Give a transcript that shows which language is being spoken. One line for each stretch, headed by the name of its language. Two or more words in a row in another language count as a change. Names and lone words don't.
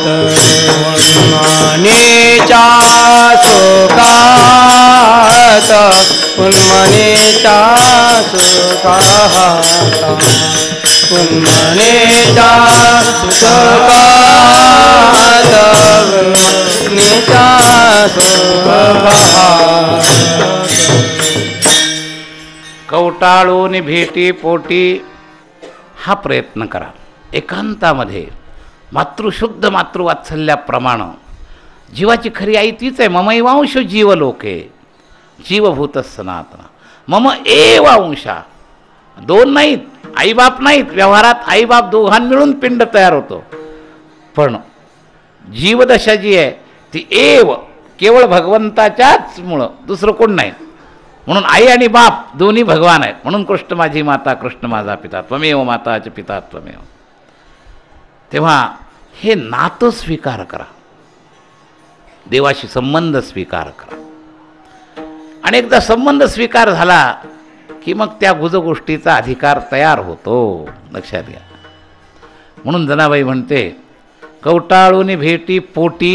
Marathi: उन्मनेच्या सुखात, उन्मनेच्या सुखात, उन्मनेच्या सुखात, उन्मनेच्या सुखात. कवटाळून भेटी पोटी हा प्रयत्न करा. एकांतामध्ये मातृशुद्ध मातृवात्सल्याप्रमाणे जीवाची खरी आई तीच आहे.
Sanskrit: ममैवांश जीवलोके जीवभूत सनातन मम एव अंशा.
Marathi: दोन नाहीत, आईबाप नाहीत. व्यवहारात आईबाप दोघां मिळून पिंड तयार होतो, पण जीवदशा जी आहे ती एव केवळ भगवंताच्याच मुळं, दुसरं कोण नाही. म्हणून आई आणि बाप दोन्ही भगवान आहेत. म्हणून कृष्ण माझी माता, कृष्ण माझा पिता,
Sanskrit: त्वमेव माताच पिता त्वमेव.
Marathi: तेव्हा हे नातं स्वीकार करा, देवाशी संबंध स्वीकार करा. आणि एकदा संबंध स्वीकार झाला की मग त्या गुजगोष्टीचा अधिकार तयार होतो, लक्षात घ्या. म्हणून जनाबाई म्हणते कवटाळून भेटी पोटी.